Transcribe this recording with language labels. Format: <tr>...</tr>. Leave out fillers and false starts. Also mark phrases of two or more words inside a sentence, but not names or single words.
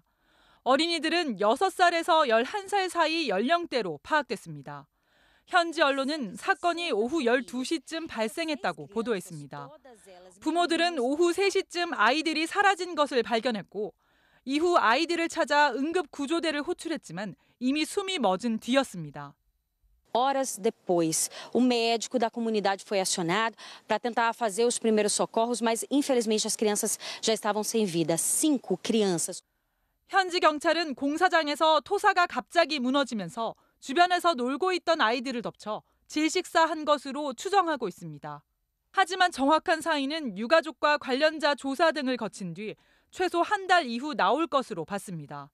<ko>어린이들은 6살에서 11살 사이 연령대로 파악됐습니다. 현지 언론은 사건이 오후 12시쯤 발생했다고 보도했습니다. 부모들은 오후 3시쯤 아이들이 사라진 것을 발견했고 이후 아이들을 찾아 응급구조대를 호출했지만 이미 숨이 멎은 뒤였습니다.</ko> <pt>Horas depois, o médico da comunidade foi acionado para tentar fazer os primeiros socorros, mas infelizmente as crianças já estavam sem vida. 5 crianças.</pt> <ko>현지 경찰은 공사장에서 토사가 갑자기 무너지면서 주변에서 놀고 있던 아이들을 덮쳐 질식사한 것으로 추정하고 있습니다. 하지만 정확한 사인은 유가족과 관련자 조사 등을 거친 뒤 최소 한 달 이후 나올 것으로 봤습니다.</ko>